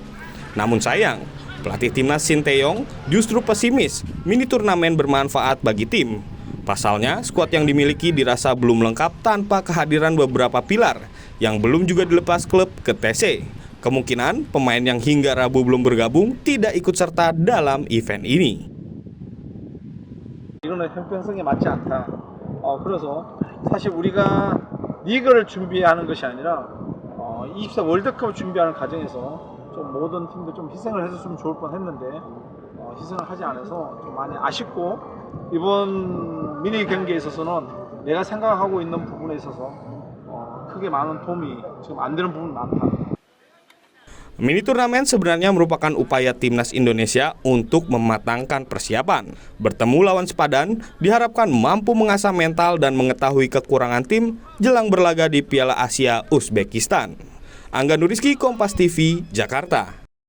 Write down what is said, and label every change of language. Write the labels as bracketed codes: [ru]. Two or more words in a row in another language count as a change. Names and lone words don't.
[id] Namun sayang, pelatih timnas Sinteyong justru pesimis mini turnamen bermanfaat bagi tim. Pasalnya, skuad yang dimiliki dirasa belum lengkap tanpa kehadiran beberapa pilar yang belum juga dilepas klub ke TC. Kemungkinan pemain yang hingga Rabu belum bergabung tidak ikut serta dalam event ini. [ko] 이거는 형평성에 맞지 않다. 그래서 사실 우리가 리그를 준비하는 것이 아니라 24 월드컵 준비하는 과정에서 좀 모든 팀들 좀 희생을 해줬으면 좋을 뻔했는데 희생을 하지 않아서 좀 많이 아쉽고 이번 미니 경기에 있어서는 내가 생각하고 있는 부분에 있어서 크게 많은 도움이 지금 안 되는 부분이 많다. [id] Mini turnamen sebenarnya merupakan upaya timnas Indonesia untuk mematangkan persiapan. Bertemu lawan sepadan diharapkan mampu mengasah mental dan mengetahui kekurangan tim jelang berlaga di Piala Asia Uzbekistan. Angga Nuriski, Kompas TV, Jakarta.